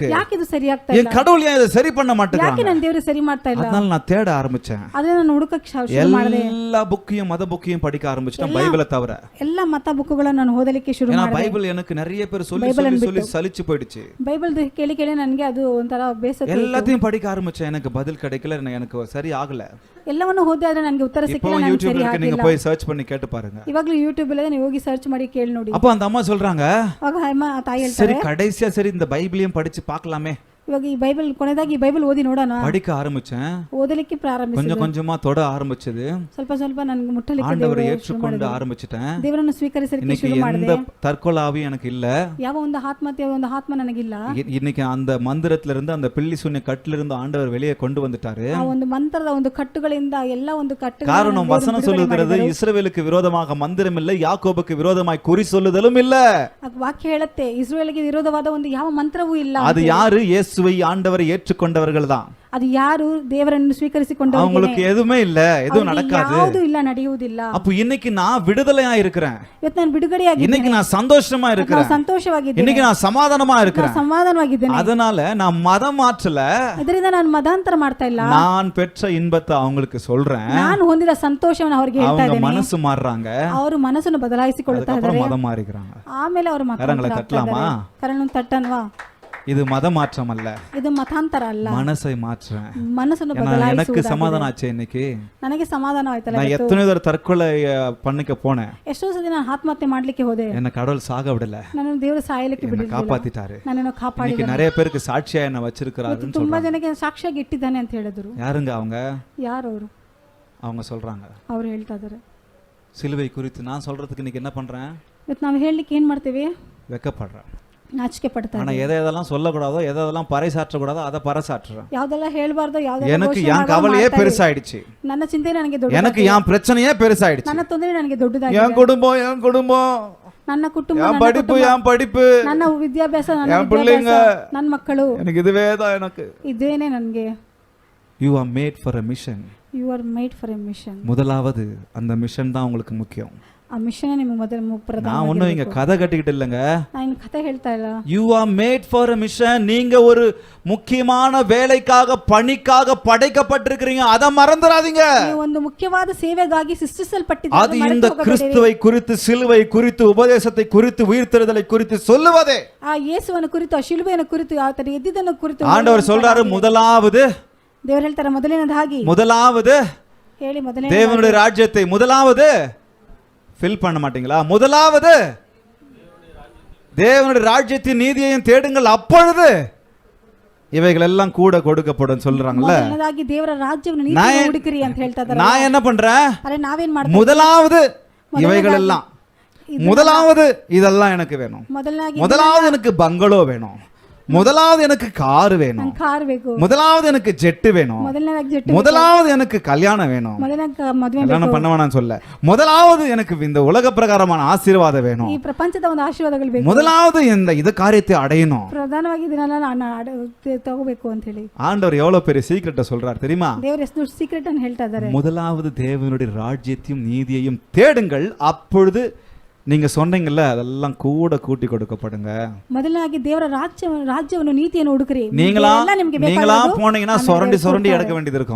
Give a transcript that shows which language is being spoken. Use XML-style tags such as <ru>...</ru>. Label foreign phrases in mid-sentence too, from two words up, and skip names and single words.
<kn>ಯಾಕೆ ಇದು ಸರಿ ಆಗ್ತಾ ಇಲ್ಲ? ಇಲ್ಲ?</kn> <ta>என் கடவுள் ஏன் இதை சரி பண்ண மாட்டேங்கிறாங்க?</ta> <kn>ಯಾಕೆ ನನ್ನ ದೇವರು ಸರಿ ಮಾಡ್ತಾ ಇಲ್ಲ?</kn> <ta>அதனால நான் தேட ஆரம்பிச்சேன்.</ta> <kn>ಅದನ್ನ ನಾನು ಹುಡುಕಕ್ಕೆ ಶುರು ಮಾಡಿದೆ.</kn> <ta>எல்லா புக்கையும் மத புக்கையும் படிக்க ஆரம்பிச்சிட்டேன், பைபிளை தவிர.</ta> <kn>ಎಲ್ಲ ಮತ ಬುಕ್ಗಳನ್ನು ನಾನು ಓದಲಿಕ್ಕೆ ಶುರು ಮಾಡಿದೆ.</kn> <ta>பைபிள் எனக்கு நிறைய பேர் சொல்லி சலிச்சு போயிடுச்சு.</ta> <kn>ಬೈಬಲ್ ಕೇಳಿ ಕೇಳಿ ನನಗೆ ಅದು ಒಂಥರ ಬೇಸರ.</kn> <ta>எல்லாத்தையும் படிக்க ஆரம்பிச்சேன், எனக்கு பதில் கிடைக்கல, எனக்கு சரி ஆகல.</ta> <kn>ಎಲ್ಲವನ್ನೂ ಓದಿ ಆದ್ರೆ ನನಗೆ ಉತ್ತರ ಸಿಕ್ಕಿಲ್ಲ, ನನಗೆ ಸರಿ ಆಗಿಲ್ಲ.</kn> <ta>நீங்க போய் சர்ச் பண்ணி கேட்டு பாருங்க.</ta> <kn>ಇವಾಗಲೂ ಯೂಟ್ಯೂಬ್ ಅಲ್ಲಿ ನೀವು ಹೋಗಿ ಸರ್ಚ್ ಮಾಡಿ ಕೇಳಿ ನೋಡಿ.</kn> <ta>அப்ப அந்த அம்மா சொல்றாங்க,</ta> <kn>ಆಗ ಅಮ್ಮ ತಾಯಿ ಹೇಳ್ತಾರೆ,</kn> <ta>சரி கடைசியா சரி இந்த பைபிளையும் படிச்சு பார்க்கலாமே.</ta> <kn>ಇವಾಗ ಈ ಬೈಬಲ್ ಕೊನೆದಾಗಿ ಈ ಬೈಬಲ್ ಓದಿ ನೋಡೋಣ.</kn> <ta>படிக்க ஆரம்பிச்சேன்,</ta> <kn>ಓದಲಿಕ್ಕೆ ಪ್ರಾರಂಭಿಸಿದೆ.</kn> <ta>கொஞ்சம் கொஞ்சமா தொட ஆரம்பிச்சது.</ta> <kn>ಸ್ವಲ್ಪ ಸ್ವಲ್ಪ ನನಗೆ ಮುಟ್ಟಲಿಕ್ಕೆ</kn> <ta>ஆண்டவரை ஏற்றுக்கொண்டு ஆரம்பிச்சிட்டேன்.</ta> <kn>ದೇವರನ್ನು ಸ್ವೀಕರಿಸಲಿಕ್ಕೆ ಶುರು ಮಾಡಿದೆ.</kn> <ta>எந்த தற்கொலாவி எனக்கு இல்ல.</ta> <kn>ಯಾವ ಒಂದು ಆತ್ಮಹತ್ಯೆ ಒಂದು ಆತ್ಮ ನನಗಿಲ್ಲ.</kn> <ta>இன்னைக்கு அந்த மந்திரத்துல இருந்து, அந்த பில்லி சூன்ய கட்டில இருந்து ஆண்டவர் வெளியே கொண்டு வந்துட்டாரு.</ta> <kn>ಆ ಒಂದು ಮಂತ್ರದ ಒಂದು ಕಟ್ಟುಗಳಿಂದ ಎಲ್ಲ ಒಂದು ಕಟ್ಟುಗಳು.</kn> <ta>காரணம் வசனம் சொல்லுகிறது, இஸ்ரவேலுக்கு விரோதமாக மந்திரம் இல்லை, யாக்கோபுக்கு விரோதமாய் குறி சொல்லுதலும் இல்ல.</ta> <kn>ವಾಕ್ಯ ಹೇಳುತ್ತೆ, ಇಸ್ರಾಯೇಲಿಗೆ ವಿರೋಧವಾದ ಒಂದು ಯಾವ ಮಂತ್ರವೂ ಇಲ್ಲ.</kn> <ta>அது யாரு? இயேசுவை ஆண்டவரை ஏற்றுக்கொண்டவர்கள் தான்.</ta> <kn>ಅದು ಯಾರು? ದೇವರನ್ನು ಸ್ವೀಕರಿಸಿಕೊಂಡವರು.</kn> <ta>அவங்களுக்கு எதுவுமே இல்ல, எதுவும் நடக்காது,</ta> <kn>ಯಾವುದು ಇಲ್ಲ, ನಡೆಯುವುದಿಲ್ಲ.</kn> <ta>அப்ப இன்னைக்கு நான் விடுதலையா இருக்கிறேன்,</ta> <kn>ಇವತ್ತು ನಾನು ಬಿಡುಗಡೆಯಾಗಿದ್ದೇನೆ,</kn> <ta>இன்னைக்கு நான் சந்தோஷமா இருக்கிறேன்,</ta> <kn>ನಾನು ಸಂತೋಷವಾಗಿದ್ದೇನೆ,</kn> <ta>இன்னைக்கு நான் சமாதானமா இருக்கிறேன்,</ta> <kn>ನಾನು ಸಮಾಧಾನವಾಗಿದ್ದೇನೆ.</kn> <ta>அதனால நான் மதம் மாற்றல,</ta> <kn>ಇದರಿಂದ ನಾನು ಮತಾಂತರ ಮಾಡ್ತಾ ಇಲ್ಲ.</kn> <ta>நான் பெற்ற இன்பத்தை அவங்களுக்கு சொல்றேன்.</ta> <kn>ನಾನು ಹೊಂದಿದ ಸಂತೋಷವನ್ನು ಅವರಿಗೆ ಹೇಳ್ತಾ</kn> <ta>அவங்க</ta> <kn>ಇದ್ದೇನೆ.</kn> <ta>மனசு மாறுறாங்க,</ta> <kn>ಅವರು ಮನಸ್ಸನ್ನು ಬದಲಾಯಿಸಿಕೊಳ್ಳುತ್ತಾ ಇದ್ದಾರೆ,</kn> <ta>மதம் மாறிக்கிறாங்க.</ta> <kn>ಆಮೇಲೆ ಅವರು</kn> <ta>கரங்களை தட்டலாமா?</ta> <kn>ಕರನ್ನು ತಟ್ಟನ್ವಾ?</kn> <ta>இது மத மாற்றம் அல்ல,</ta> <kn>ಇದು ಮತಾಂತರ ಅಲ್ಲ,</kn> <ta>மனசை மாற்றுறேன்.</ta> <kn>ಮನಸ್ಸನ್ನು</kn> <ta>எனக்கு</ta> <kn>ಬದಲಾಯಿಸುವುದು.</kn> <ta>சமாதானம் ஆச்சு இன்னைக்கு.</ta> <kn>ನನಗೆ ಸಮಾಧಾನ ಆಯ್ತಲ್ಲ.</kn> <ta>நான் எத்தனை தடவை தற்கொலை பண்ணிக்க போனேன்,</ta> <kn>ಎಷ್ಟೋ ಸತಿ ನಾನು ಆತ್ಮಹತ್ಯೆ ಮಾಡ್ಲಿಕ್ಕೆ ಹೋದೆ,</kn> <ta>என்ன கடவுள் சாக விடல,</ta> <kn>ನನ್ನ ದೇವರು ಸಾಯಲಿಕ್ಕೆ</kn> <ta>என்ன</ta> <kn>ಬಿಡಲಿಲ್ಲ,</kn> <ta>காப்பாத்திட்டாரு.</ta> <kn>ನನ್ನನ್ನು ಕಾಪಾಡಿದ.</kn> <ta>இன்னைக்கு நிறைய பேருக்கு சாட்சியா என்ன வச்சிருக்கிறாருன்னு</ta> <kn>ತುಂಬಾ</kn> <ta>சொல்றாங்க.</ta> <kn>ಜನಕ್ಕೆ ಸಾಕ್ಷಿಯಾಗಿ ಇಟ್ಟಿದ್ದಾನೆ ಅಂತ ಹೇಳಿದ್ರು.</kn> <ta>யாருங்க அவங்க?</ta> <kn>ಯಾರು ಅವರು?</kn> <ta>அவங்க சொல்றாங்க,</ta> <kn>ಅವರು ಹೇಳ್ತಾ ಇದ್ದಾರೆ.</kn> <ta>சிலுவை குறித்து நான் சொல்றதுக்கு இன்னைக்கு என்ன பண்றேன்?</ta> <kn>ಇವತ್ತು ನಾವು ಹೇಳಲಿಕ್ಕೆ ಏನ್ ಮಾಡ್ತೀವಿ?</kn> <ta>வெக்கப்படுறேன்.</ta> <kn>ನಾಚಿಕೆ ಪಡ್ತಾರೆ.</kn> <ta>ஆனா எதெல்லாம் சொல்லக்கூடாதோ, எதெல்லாம் பறைசாற்றக்கூடாதோ அதை பறைசாற்றுறேன்.</ta> <kn>ಯಾವ್ದೆಲ್ಲ ಹೇಳ್ಬಾರ್ದು, ಯಾವ್ದೆಲ್ಲ</kn> <ta>எனக்கு என் கவலையே பெருசாயிடுச்சு,</ta> <kn>ನನ್ನ ಚಿಂತೆ ನನಗೆ ದೊಡ್ಡ,</kn> <ta>எனக்கு என் பிரச்சனையே பெருசாயிடுச்சு,</ta> <kn>ನನ್ನ ತೊಂದರೆ ನನಗೆ ದೊಡ್ಡದಾಗಿದೆ.</kn> <ta>என் குடும்பம்</ta> <kn>ನನ್ನ ಕುಟುಂಬ,</kn> <ta>என் படிப்பு, என் படிப்பு,</ta> <kn>ನನ್ನ ವಿದ್ಯಾಭ್ಯಾಸ, ನನ್ನ</kn> <ta>என் பிள்ளைங்க,</ta> <kn>ನನ್ನ ಮಕ್ಕಳು,</kn> <ta>எனக்கு இதுவே தான் எனக்கு.</ta> <kn>ಇದೇನೆ ನನಗೆ.</kn> <en>You are made for a mission. You are made for a mission.</en> <ta>முதலாவது அந்த மிஷன் தான் உங்களுக்கு முக்கியம்.</ta> <kn>ಆ ಮಿಷನ್ ನಿಮಗೆ ಮೊದಲು ಪ್ರಧಾನ.</kn> <ta>நான் ஒன்றும் இங்க கதை கட்டிக்கிட்டு இல்லைங்க.</ta> <kn>ನಾನು ಕಥೆ ಹೇಳ್ತಾ ಇಲ್ಲ.</kn> <en>You are made for a mission.</en> <ta>நீங்க ஒரு முக்கியமான வேலைக்காக, பணிக்காக படைக்கப்பட்டிருக்கிறீங்க. அதை மறந்துடாதீங்க.</ta> <kn>ನೀವು ಒಂದು ಮುಖ್ಯವಾದ ಸೇವೆಗಾಗಿ ಸೃಷ್ಟಿಸಲ್ಪಟ್ಟಿದ್ದೀರಿ.</kn> <ta>அது இந்த கிறிஸ்துவை குறித்து, சிலுவை குறித்து, உபதேசத்தை குறித்து, உயிர்த்தெழுதலை குறித்து சொல்லுவதே.</ta> <kn>ಆ ಯೇಸುವನ್ನು ಕುರಿತು, ಆ ಶಿಲುಬೆಯನ್ನು ಕುರಿತು, ಆತನ ಎದ್ದಿದ್ದನ್ನು ಕುರಿತು</kn> <ta>ஆண்டவர் சொல்றாரு, முதலாவது,</ta> <kn>ದೇವರು ಹೇಳ್ತಾರೆ ಮೊದಲನೇದಾಗಿ,</kn> <ta>முதலாவது</ta> <kn>ಹೇಳಿ ಮೊದಲನೇ</kn> <ta>தேவனுடைய ராஜ்யத்தை, முதலாவது ஃபில் பண்ண மாட்டீங்களா? முதலாவது தேவனுடைய ராஜ்யத்தின் நீதியையும் தேடுங்கள், அப்பொழுது இவைகள் எல்லாம் கூட கொடுக்கப்படும் சொல்றாங்கல்ல.</ta> <kn>ಮೊದಲನೇದಾಗಿ ದೇವರ ರಾಜ್ಯವನ್ನು ನೀತಿಯನ್ನು ಹುಡುಕಿರಿ ಅಂತ ಹೇಳ್ತಾ ಇದ್ದಾರೆ.</kn> <ta>நான் என்ன பண்றேன்?</ta> <kn>ಅರೆ ನಾವೇನ್ ಮಾಡ್ತೀವಿ?</kn> <ta>முதலாவது இவைகள் எல்லாம், முதலாவது இதெல்லாம் எனக்கு வேணும். முதலாவது எனக்கு பங்களோ வேணும். முதலாவது எனக்கு கார் வேணும்.</ta> <kn>ಕಾರ್ ಬೇಕು.</kn> <ta>முதலாவது எனக்கு ஜெட் வேணும்.</ta> <kn>ಮೊದಲನೇದಾಗಿ ಜೆಟ್.</kn> <ta>முதலாவது எனக்கு கல்யாணம் வேணும்.</ta> <kn>ಮೊದಲನೇದಾಗಿ ಮದುವೆ</kn> <ta>கல்யாணம் பண்ண வேணாம்னு சொல்ல, முதலாவது எனக்கு இந்த உலக பிரகாரமான ஆசீர்வாதம் வேணும்.</ta> <kn>ಈ ಪ್ರಪಂಚದ ಒಂದು ಆಶೀರ್ವಾದಗಳು ಬೇಕು.</kn> <ta>முதலாவது இந்த காரியத்தை அடையணும்.</ta> <kn>ಪ್ರಧಾನವಾಗಿ ಇದನ್ನೆಲ್ಲ ನಾನು ತಗೋಬೇಕು ಅಂತ ಹೇಳಿ</kn> <ta>ஆண்டவர் எவ்வளவு பெரிய சீக்ரெட்டை சொல்றார் தெரியுமா?</ta> <kn>ದೇವರು ಎಷ್ಟು ಸೀಕ್ರೆಟ್ ಅನ್ನು ಹೇಳ್ತಾ ಇದ್ದಾರೆ.</kn> <ta>முதலாவது தேவனுடைய ராஜ்யத்தையும் நீதியையும் தேடுங்கள், அப்பொழுது நீங்க சொன்னீங்கல்ல அதெல்லாம் கூட கூட்டி கொடுக்கப்படுங்க.</ta> <kn>ಮೊದಲಾಗಿ ದೇವರ ರಾಜ್ಯವನ್ನು ನೀತಿಯನ್ನು ಹುಡುಕ್ರಿ.</kn> <ta>நீங்களா போனீங்கன்னா சொரண்டி எடுக்க வேண்டியது இருக்கும்.</ta>